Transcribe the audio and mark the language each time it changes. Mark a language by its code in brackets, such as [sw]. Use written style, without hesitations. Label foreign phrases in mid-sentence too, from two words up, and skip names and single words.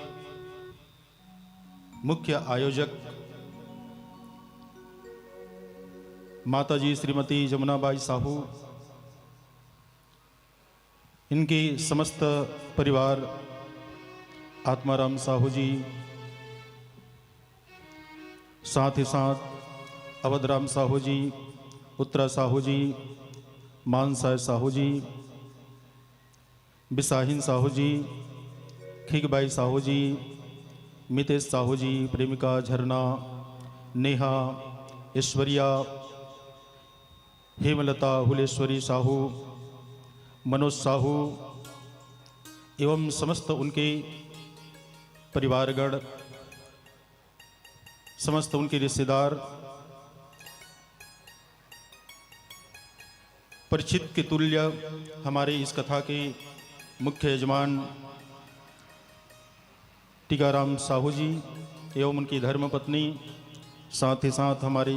[hi] मुख्य आयोजक माताजी श्रीमती जमुनाबाई साहू, इनके समस्त परिवार आत्माराम साहू जी, साथ ही साथ अवधराम साहू जी, उत्तरा साहू जी, मानसाय साहू जी, बिसाहिन साहू जी, खिगबाई साहू जी, मितेश साहू जी, प्रेमिका झरना, नेहा, ऐश्वर्या, हेमलता, हुलेश्वरी साहू, मनोज साहू एवं समस्त उनके परिवारगण, समस्त उनके रिश्तेदार, परिचित के तुल्य हमारे इस कथा के मुख्य यजमान टीकाराम साहू जी एवं उनकी धर्मपत्नी, साथ ही साथ हमारे